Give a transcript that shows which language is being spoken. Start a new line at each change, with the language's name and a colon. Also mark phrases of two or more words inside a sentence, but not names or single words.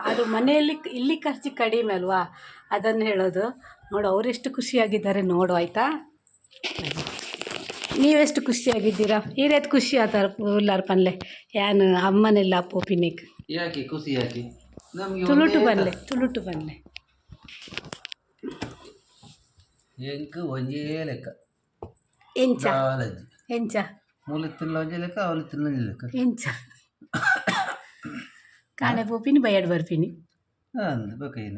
Kannada: ಆದರೂ ಮನೆಯಲ್ಲಿ ಇಲ್ಲಿ ಖರ್ಚು ಕಡಿಮೆ ಅಲ್ವಾ, ಅದನ್ನು ಹೇಳೋದು. ನೋಡು ಅವರೆಷ್ಟು ಖುಷಿಯಾಗಿದ್ದಾರೆ ನೋಡು, ಆಯಿತಾ? ನೀವೆಷ್ಟು ಖುಷಿಯಾಗಿದ್ದೀರಾ?
Tulu: ಈರೇದು ಖುಷಿ ಆತಾರೆ ಉಲ್ಲಾರ ಪನ್ಲೆ ಯಾನು ಅಮ್ಮನೆಲ್ಲ ಪೋಪಿನಿಗೆ
Kannada: ಯಾಕೆ ಖುಷಿ? ಯಾಕೆ ನಮಗೆ
Tulu: ತುಳುಟು ಬನ್ಲೆ ಎಂಕ ಒಂಜೇ ಲೆಕ್ಕ ಎಂಚ ಎಂಚ ಮೂಲೆ ತಿನ್ನಲ ಒಂಜೇ ಲೆಕ್ಕ, ಅವಳು ತಿನ್ನೊಂಜೇ ಲೆಕ್ಕ ಎಂಚ ಕಾಣೆ ಪೋಪಿನಿ ಬಯಡ್ ಬರ್ಪಿನಿ ಅಂದು ಬಕೈನು